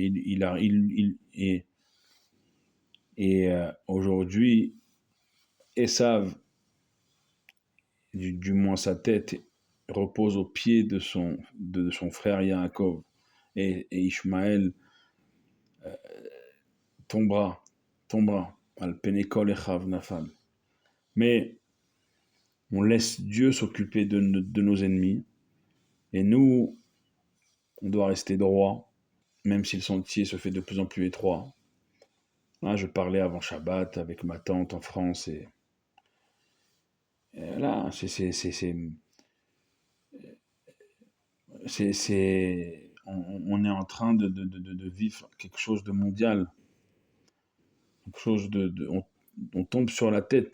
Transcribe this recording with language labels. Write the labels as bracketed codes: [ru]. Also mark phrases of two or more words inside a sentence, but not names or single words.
[fr] et aujourd'hui, Esav, du moins sa tête, repose aux pieds de son frère Yaakov et Ishmaël tombera, [he] על פני כל אחיו נפל. [fr] Mais on laisse Dieu s'occuper de nos ennemis et nous, on doit rester droit, même si le sentier se fait de plus en plus étroit. Là, je parlais avant Shabbat avec ma tante en France et là, on est en train de vivre quelque chose de mondial, quelque chose on tombe sur la tête.